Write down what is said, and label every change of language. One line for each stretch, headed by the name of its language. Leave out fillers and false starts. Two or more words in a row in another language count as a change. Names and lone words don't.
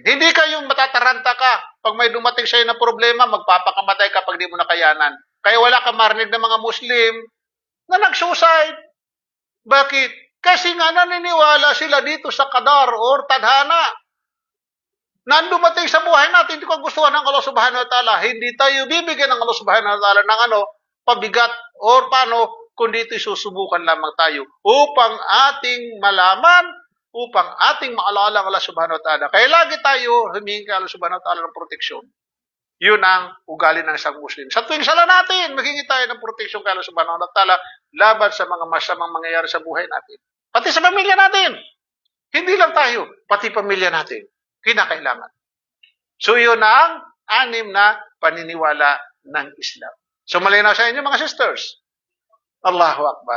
Filipino: Hindi kayong matataranta ka. Pag may dumating sa'yo na problema, magpapakamatay ka pag di mo nakayanan. Kaya wala ka marinig ng mga Muslim na nag-suicide. Bakit? Kasi nga naniniwala sila dito sa qadar or tadhana. Nang dumating sa buhay natin, hindi ko gustuhan ng Allah
Arabic: سبحانه وتعالى.
Filipino: Hindi tayo bibigyan ng Allah
Arabic: سبحانه وتعالى
Filipino: ng pabigat or paano, kundi ito'y susubukan lamang tayo upang ating malaman, upang ating maalala ang Allah
Arabic: سبحانه وتعالى.
Filipino: Kaya lagi tayo humingi kay Allah
Arabic: سبحانه وتعالى
Filipino: ng proteksyon. Yun ang ugali ng isang Muslim. Sa tuwing sala natin, maghingi tayo ng proteksyon kay Allah
Arabic: سبحانه وتعالى
Filipino: laban sa mga masamang mangyayari sa buhay natin. Pati sa pamilya natin. Hindi lang tayo, pati pamilya natin. Kinakailangan. So yun ang anim na paniniwala ng Islam. So malinaw sa inyo mga sisters.
Arabic: الله أكبر.